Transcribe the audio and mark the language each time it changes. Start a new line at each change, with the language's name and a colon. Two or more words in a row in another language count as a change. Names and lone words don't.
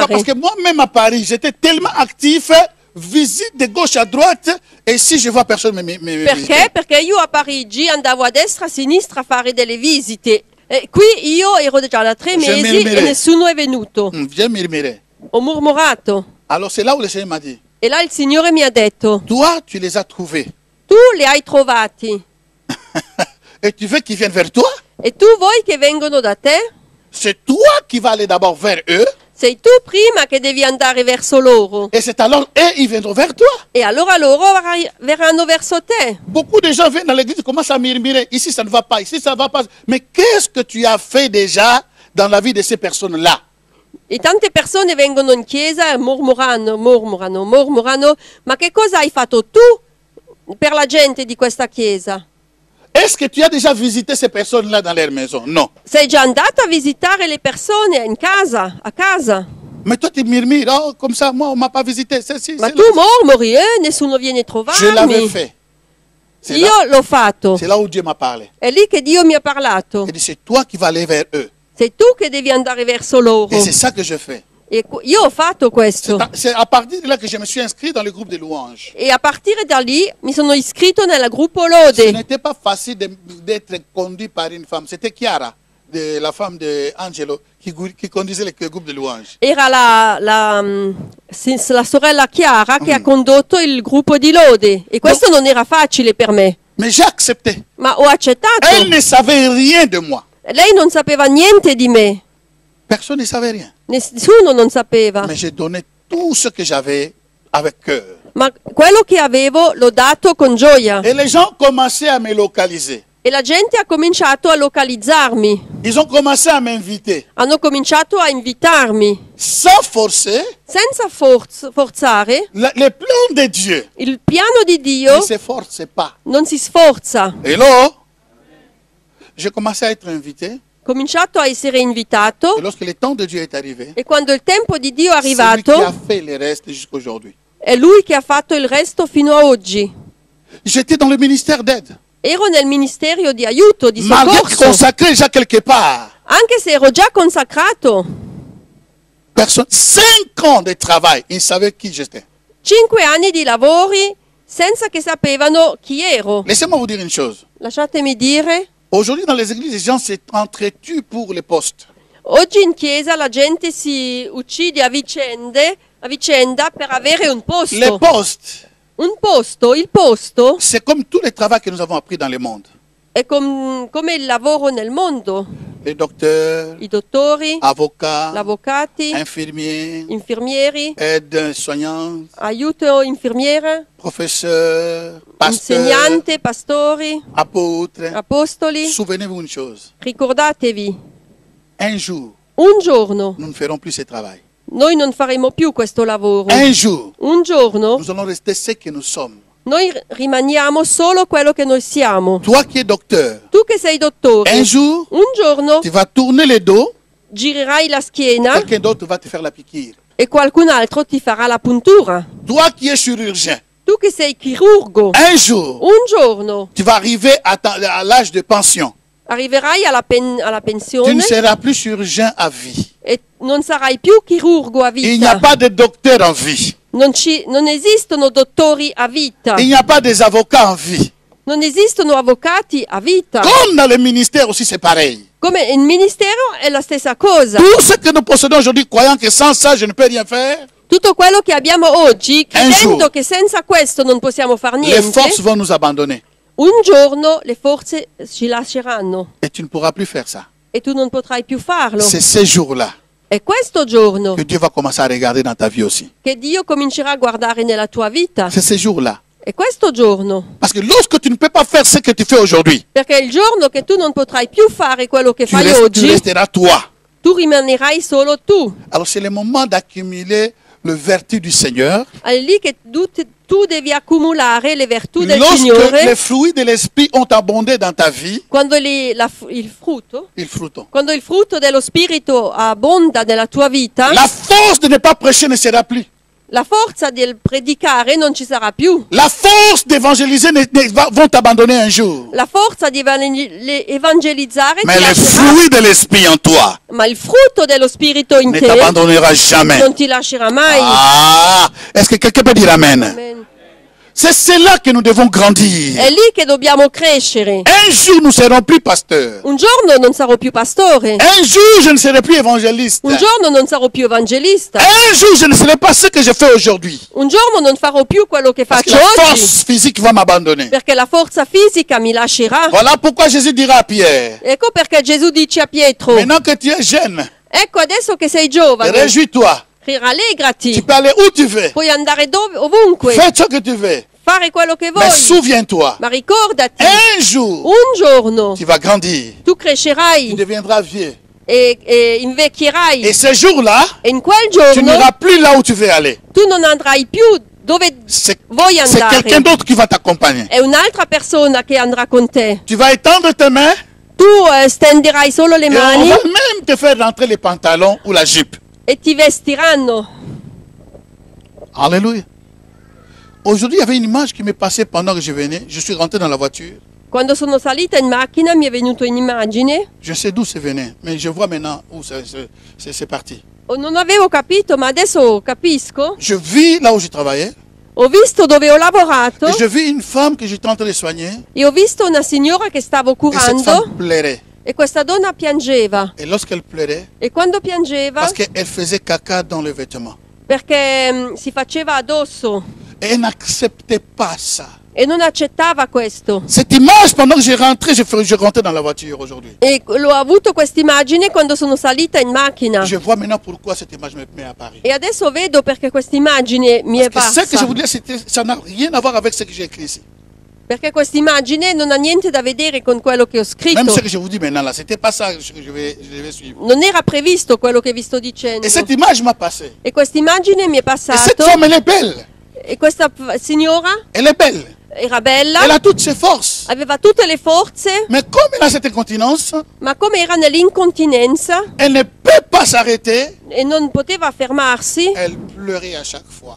French: Parce que moi-même à Paris, j'étais tellement actif, visite de gauche à droite, et si je vois personne me visiter.
Italian: Perché? Perché io a Parigi andavo a destra e a sinistra a fare delle visite. E qui io ero già da 3
French: Je
Italian: mesi e
French: murmurais.
Italian: nessuno è venuto.
French: J'ai murmuré.
Italian: Ho mormorato.
French: Alors c'est là où le Seigneur m'a dit,
Italian: E là il Signore mi ha detto,
French: toi, tu les as trouvés.
Italian: tu li hai trovati.
French: Et tu veux qu'ils viennent vers toi?
Italian: E tu vuoi che vengono da te?
French: C'est toi qui vas aller d'abord vers eux,
Italian: Sei tu prima che devi andare verso loro.
French: et c'est alors eux, ils viendront vers toi.
Italian: E allora loro verranno verso te.
French: Beaucoup de gens viennent dans l'église et commencent à murmurer. Ici, ça ne va pas. Ici, ça ne va pas. Mais qu'est-ce que tu as fait déjà dans la vie de ces personnes-là?
Italian: E tante persone vengono in chiesa e mormorano, ma che cosa hai fatto tu per la gente di questa chiesa?
French: Est-ce que tu as déjà visité ces personnes-là dans leur maison? Non.
Italian: Sei già andato a visitare le persone in casa, a casa?
French: Mais toi, tu murmures. Oh, comme ça, moi, on ne m'a pas visité.
Italian: Ma tu mormori, nessuno viene a
French: Je l'avais
Italian: trovarmi.
French: fait. C'est
Italian: Io
French: là,
Italian: l'ho fatto.
French: c'est là où Dieu m'a parlé.
Italian: È lì che Dio mi ha parlato.
French: Il dit, c'est toi qui vas aller vers eux.
Italian: Sei tu che devi andare verso loro.
French: Et c'est ça que je fais.
Italian: E io ho fatto questo.
French: C'est à partir de là que je me suis inscrit dans le groupe de louanges.
Italian: E a partire da lì mi sono iscritto nel gruppo
French: Ce
Italian: Lode.
French: n'était pas facile d'être conduit par une femme. C'était Chiara, la femme d'Angelo, qui conduisait le groupe de louanges.
Italian: Era la sorella Chiara che ha condotto il gruppo di Lode. E questo non era facile per me.
French: Mais j'ai accepté.
Italian: Ma ho accettato.
French: Elle ne savait rien de moi.
Italian: Lei non sapeva niente di me.
French: Personne ne savait rien.
Italian: Nessuno non sapeva.
French: Mais j'ai donné tout ce que j'avais avec cœur.
Italian: Ma quello che avevo l'ho dato con gioia.
French: Et les gens commençaient à me localiser.
Italian: E la gente ha cominciato a localizzarmi.
French: Ils ont commencé à m'inviter.
Italian: Hanno cominciato a invitarmi.
French: Sans forcer,
Italian: Senza forzare,
French: le plan de Dieu
Italian: il piano di Dio
French: ne s'efforce pas.
Italian: non si sforza.
French: Et là, j'ai commencé à être invité.
Italian: Cominciato a essere invitato
French: Et lorsque le temps de Dieu est arrivé,
Italian: e quando il tempo di Dio è
French: c'est lui qui a
Italian: arrivato,
French: fait le reste jusqu'à aujourd'hui.
Italian: è lui che ha fatto il resto fino a oggi.
French: J'étais dans le ministère d'aide.
Italian: Ero nel ministero di aiuto, di
French: Malgré
Italian: soccorso,
French: consacré déjà quelque part.
Italian: anche se ero già consacrato.
French: Personne, 5 ans de travail, ils savaient qui j'étais.
Italian: 5 anni di lavori senza che sapevano chi ero.
French: Laissez-moi vous dire une chose.
Italian: Lasciatemi dire,
French: Aujourd'hui, dans les églises, les gens s'entretuent pour les postes.
Italian: oggi in chiesa la gente si uccide a vicenda per avere un
French: Les
Italian: posto.
French: postes,
Italian: Un posto, il posto
French: c'est comme tous les travaux que nous avons appris dans le monde.
Italian: è come il lavoro nel mondo.
French: les docteurs,
Italian: i dottori,
French: avocats,
Italian: gli avvocati,
French: infirmiers,
Italian: infermieri,
French: aides-soignants,
Italian: aiuto infermiere,
French: professeurs, pasteurs,
Italian: insegnante, pastori,
French: apôtres.
Italian: apostoli.
French: Souvenez-vous une chose.
Italian: Ricordatevi,
French: Un jour,
Italian: un giorno
French: nous ne ferons plus ce travail.
Italian: noi non faremo più questo lavoro.
French: Un jour,
Italian: Un giorno
French: nous allons rester ce que nous sommes.
Italian: noi rimaniamo solo quello che noi siamo.
French: Toi qui es docteur,
Italian: Tu che sei dottore,
French: un jour,
Italian: un giorno
French: tu vas tourner le dos,
Italian: girerai la schiena
French: quelqu'un d'autre va te faire la piqûre.
Italian: e qualcun altro ti farà la puntura.
French: Toi qui es chirurgien,
Italian: Tu che sei chirurgo,
French: un jour,
Italian: un giorno
French: tu vas arriver à l'âge de pension.
Italian: arriverai alla
French: Tu ne
Italian: pensione
French: seras plus chirurgien à vie.
Italian: e non sarai più chirurgo a
French: Il n'y a
Italian: vita.
French: pas de docteur en vie.
Italian: Non esistono dottori a vita,
French: Il n'y a pas des avocats en vie.
Italian: non esistono avvocati a vita.
French: Comme dans le ministère aussi, c'est pareil.
Italian: Come il ministero è la stessa cosa.
French: Tout ce que nous possédons aujourd'hui, croyant que sans ça, je ne peux rien faire,
Italian: Tutto quello che abbiamo oggi,
French: Un
Italian: credendo
French: jour.
Italian: che senza questo non possiamo fare
French: les
Italian: niente,
French: forces vont nous abandonner.
Italian: un giorno le forze ci lasceranno
French: Et tu ne pourras plus faire ça.
Italian: e tu non potrai più farlo.
French: C'est ce jour-là
Italian: È questo giorno
French: que Dieu va commencer à regarder dans ta vie aussi.
Italian: che Dio comincerà a guardare nella tua vita.
French: C'est ce jour-là.
Italian: È questo giorno.
French: Parce que lorsque tu ne peux pas faire ce que tu fais aujourd'hui,
Italian: Perché il giorno che tu non potrai più fare quello che
French: tu,
Italian: fai
French: tu
Italian: oggi,
French: resteras toi.
Italian: tu rimanerai solo tu.
French: Alors c'est le moment d'accumuler le vertu du Seigneur.
Italian: È lì che tu devi accumulare le virtù del
French: Lorsque
Italian: Signore
French: les fruits de l'esprit ont abondé dans ta vie,
Italian: quando il frutto.
French: ils fruitent.
Italian: Quando il frutto dello Spirito abbonda nella tua vita,
French: La force de ne pas prêcher ne sera plus.
Italian: la forza del predicare non ci sarà più.
French: La force d'évangéliser vont t'abandonner un jour.
Italian: La forza di evangelizzare
French: Mais
Italian: ti
French: les
Italian: lascerà,
French: fruits de l'esprit en toi
Italian: ma il frutto dello Spirito in
French: ne
Italian: te
French: t'abandonnera jamais.
Italian: non ti lascerà mai.
French: Ah, est-ce que quelqu'un peut dire Amen? Amen. C'est cela que nous devons grandir.
Italian: È lì che dobbiamo crescere.
French: Un jour, nous serons plus pasteurs.
Italian: Un giorno non sarò più pastore.
French: Un jour, je ne serai plus évangéliste.
Italian: Un giorno non sarò più evangelista.
French: Un jour, je ne serai pas ce que je fais aujourd'hui.
Italian: Un giorno non farò più quello che
French: Parce que
Italian: faccio
French: la
Italian: oggi.
French: force physique va m'abandonner.
Italian: Perché la forza fisica mi lascerà.
French: Voilà pourquoi Jésus dira à Pierre,
Italian: Ecco perché Gesù dice a Pietro:
French: maintenant que tu es jeune,
Italian: ecco adesso che sei giovane,
French: réjouis-toi. Tu
Italian: rallegrati.
French: peux aller où tu veux.
Italian: Puoi andare ovunque,
French: Fais ce que tu veux.
Italian: fare quello che
French: Mais
Italian: vuoi.
French: souviens-toi,
Italian: Ma ricordati,
French: un jour,
Italian: un giorno
French: tu vas grandir.
Italian: tu
French: Tu
Italian: crescerai
French: deviendras vieux.
Italian: e invecchierai.
French: Et ce jour-là,
Italian: E in quel
French: tu
Italian: giorno
French: n'iras plus là où tu veux aller.
Italian: tu non andrai più dove
French: C'est
Italian: vuoi
French: c'est quelqu'un
Italian: andare.
French: d'autre qui va t'accompagner.
Italian: È un'altra persona che andrà con te.
French: Tu vas étendre tes mains
Italian: Tu stenderai solo le
French: et on
Italian: mani
French: va même te faire rentrer les pantalons ou la jupe.
Italian: e ti vestiranno.
French: Alléluia. Aujourd'hui, il y avait une image qui m'est passée pendant que je venais. Je suis rentré dans la voiture.
Italian: Quando sono salita in macchina mi è venuto in immagine.
French: Je sais d'où c'est venu, mais je vois maintenant où c'est parti.
Italian: Non avevo capito, ma adesso capisco.
French: Je vis là où je travaillais
Italian: Ho visto dove ho lavorato
French: et je vis une femme que j'étais en train de soigner
Italian: e ho visto una signora che stavo
French: et cette
Italian: curando
French: femme pleurait.
Italian: e questa donna piangeva.
French: Et lorsqu'elle pleurait,
Italian: E quando piangeva,
French: parce qu'elle faisait caca dans le vêtement.
Italian: perché si faceva addosso
French: Et elle n'acceptait pas ça.
Italian: e non accettava questo.
French: Cette image, pendant que j'ai rentré, je rentrais dans la voiture aujourd'hui.
Italian: E l'ho avuto questa immagine quando sono salita in macchina.
French: Je vois maintenant pourquoi cette image m'est apparue.
Italian: E adesso vedo perché questa immagine mi è
French: Parce que ce que je
Italian: parsa.
French: vous dis, ça n'a rien à voir avec ce que j'ai écrit ici.
Italian: Perché questa immagine non ha niente da vedere con quello che ho
French: Même
Italian: scritto.
French: ce que je vous dis maintenant là, c'était pas ça que je devais suivre.
Italian: Non era previsto quello che vi sto dicendo.
French: Et cette image m'a passé.
Italian: E questa immagine mi è
French: Et cette
Italian: passato.
French: femme, elle est belle.
Italian: E questa signora
French: Elle est belle.
Italian: era bella,
French: Elle a toutes ses forces.
Italian: aveva tutte le forze,
French: Mais comme elle a cette incontinence,
Italian: ma come era nell'incontinenza
French: elle ne peut pas s'arrêter.
Italian: e non poteva fermarsi
French: Elle pleurait à chaque fois.